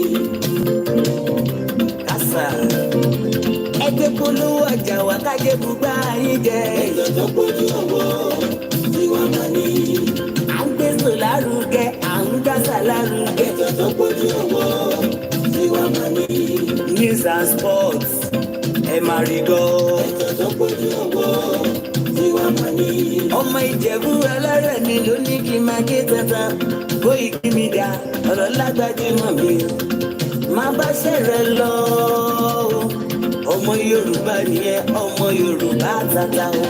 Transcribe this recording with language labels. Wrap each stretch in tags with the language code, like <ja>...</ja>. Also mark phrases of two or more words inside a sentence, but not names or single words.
<yo>kásá ẹgbẹ́ polówó ọjà wa kájé bùgbà yín jẹ. ètò tó gbójú owó Tiwa Money. à ń gbétò lárugẹ à ń dásà lárugẹ. ètò tó gbójú owó Tiwa Money.</yo> <en>news and sports</en> <yo>ẹ máa rí gbọ́. ètò tó gbójú owó Tiwa Money. ọmọ Ìjẹ̀bú ẹlẹ́rẹ̀ ni ló ní kí n máa ké tata. Koiki Media ọ̀rọ̀ lágbájúmọ̀ mi má bá ṣẹ̀rẹ̀ lọ. ọmọ Yorùbá nìyẹn ọmọ Yorùbá tata o.</yo>